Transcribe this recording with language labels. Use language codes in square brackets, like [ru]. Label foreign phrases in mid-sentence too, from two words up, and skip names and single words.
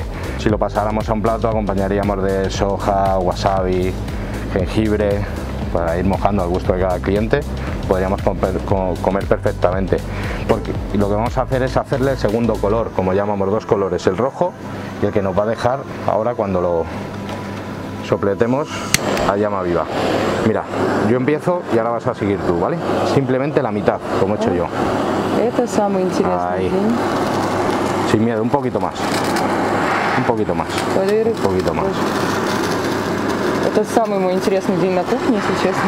[es] Si lo pasáramos a un plato acompañaríamos de soja, wasabi, jengibre, para ir mojando al gusto de cada cliente, podríamos comer perfectamente. Porque lo que vamos a hacer es hacerle el segundo color, como llamamos, dos colores, el rojo y el que nos va a dejar ahora cuando lo sopletemos a llama viva. Mira, yo empiezo y ahora vas a seguir tú, ¿vale? Simplemente la mitad, como he hecho yo. [ru] Это самый интересный день. [es] Sin miedo, un poquito más. Un poquito más. Un poquito más. [ru] Это самый мой интересный день на кухне, если честно.